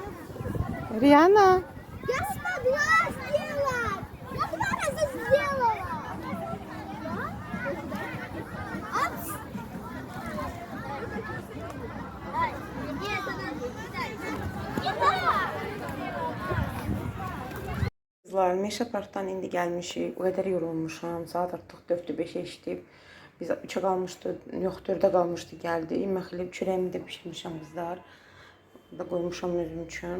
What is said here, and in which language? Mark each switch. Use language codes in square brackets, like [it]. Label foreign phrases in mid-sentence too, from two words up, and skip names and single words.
[ru] Риана. Я смогла сделать! Я 2 раза сделала! Опс! Нет, [az] Kızlar, Meşə Parkdan indi gəlmişik. O qədər yorulmuşam. Saat artıq 4-dür, 5'e işləyib. Biz 3'e qalmışdı, yox 4'e qalmışdı, gəldi. Məxilib çörəyimi də pişirmişəm qızlar. Da qoymuşam özüm üçün.